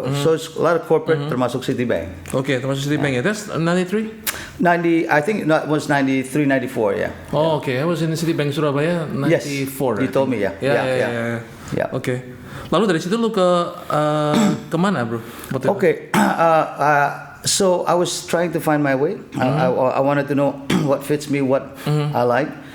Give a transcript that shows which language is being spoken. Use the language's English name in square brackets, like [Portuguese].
[English] So it's a lot of corporate, [Indonesian] termasuk [English] Citibank. Okay, [Indonesian] termasuk [English] Citibank. That's 93. 90, I think it was 93, 94. Yeah. Oh, okay. I was in Citibank Surabaya 94. Yes, you told me. Yeah. Okay. [Indonesian] Lalu dari situ lu ke kemana, bro? [English] Okay. So I was trying to find my way. I wanted to know what fits me, what I like.